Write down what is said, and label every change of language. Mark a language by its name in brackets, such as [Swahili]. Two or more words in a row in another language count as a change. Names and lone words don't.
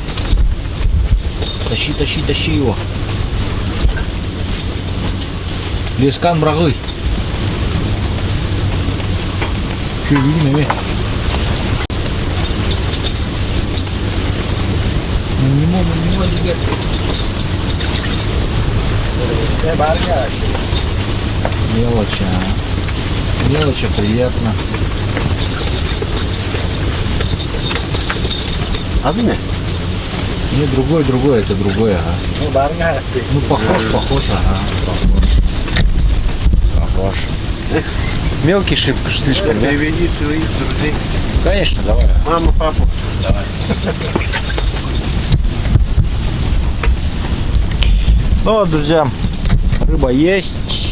[Russian] Тащи, тащи, тащи его. Лескан брагы. Чувинами. Не могу теперь. [Malay] Saya barang ya. [Russian] Мелочь, Мелочь, приятно. [Malay] Apa ni? [Russian] Не другой, это другое, ага. [Malay] Ini barang ya. [Russian] Ну, похож, ага. Похож. Мелкий шибко слишком, да? Приведи своих друзей. Конечно, давай. Маму, папу. Давай. Ну вот, друзья, рыба есть.